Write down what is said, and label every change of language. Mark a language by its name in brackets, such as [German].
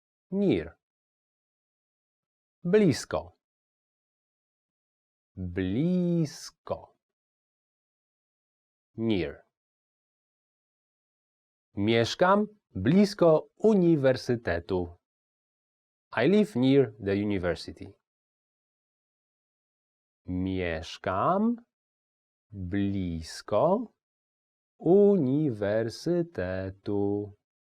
[English] Near. Blisko. [Polish] blisko. [English] Near. [Polish] Mieszkam blisko uniwersytetu. [English] I live near the university. [Polish] Mieszkam blisko uniwersytetu.